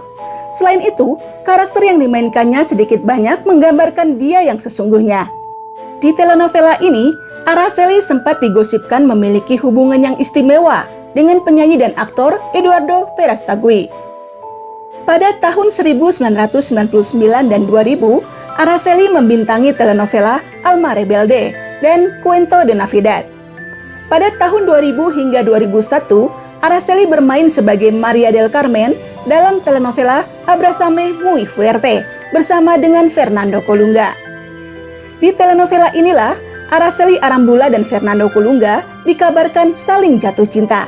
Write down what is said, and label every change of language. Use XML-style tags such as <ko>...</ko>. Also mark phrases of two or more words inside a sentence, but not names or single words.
<id>Selain itu, karakter yang dimainkannya sedikit banyak menggambarkan dia yang sesungguhnya. Di telenovela ini, Araceli sempat digosipkan memiliki hubungan yang istimewa dengan penyanyi dan aktor Eduardo Verástegui. Pada tahun 1999 dan 2000, Araceli membintangi telenovela Alma Rebelde dan Cuento de Navidad. Pada tahun 2000 hingga 2001, Araceli bermain sebagai Maria del Carmen dalam telenovela Abrázame Muy Fuerte bersama dengan Fernando Colunga. Di telenovela inilah, Araceli Arambula dan Fernando Colunga dikabarkan saling jatuh cinta.</id>